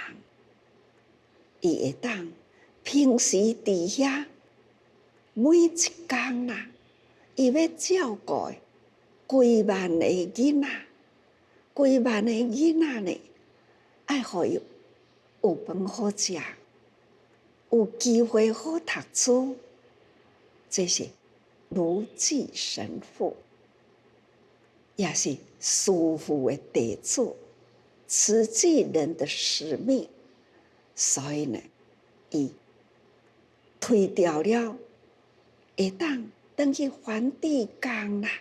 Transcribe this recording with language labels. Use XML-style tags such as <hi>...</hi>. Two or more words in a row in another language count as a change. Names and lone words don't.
<nan>伊会当平时伫遐每一工啦，伊要照顾几万个囡仔，几万个囡仔呢，爱互伊有饭好食，有机会好读书，这是如济神父，也是师父的弟子，慈济人的使命。所以呢，伊推掉了，会当转去梵蒂冈啦，</nan>